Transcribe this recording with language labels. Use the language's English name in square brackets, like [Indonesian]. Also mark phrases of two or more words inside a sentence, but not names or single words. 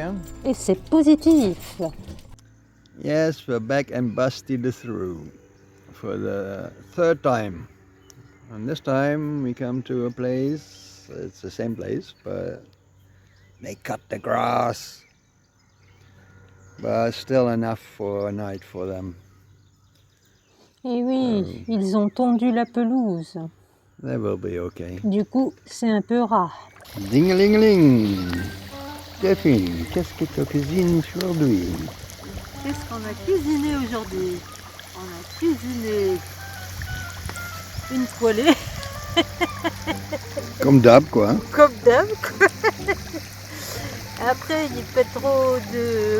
[French] Hein? Et c'est positif. [English] Yes, we're back and busted through for the third time. And this time we come to a place, it's the same place, but they cut the grass. But still enough for a night for them. [French] Et oui, ils ont tondu la pelouse. [English] They will be okay. [French] Du coup, c'est un peu rare. Ding-a-ling-a-ling. Stéphine, qu'est-ce que tu cuisines aujourd'hui? Qu'est-ce qu'on a cuisiné aujourd'hui? On a cuisiné une poêlée. Comme d'hab, quoi. Comme d'hab, quoi. Après, il n'y a pas trop de...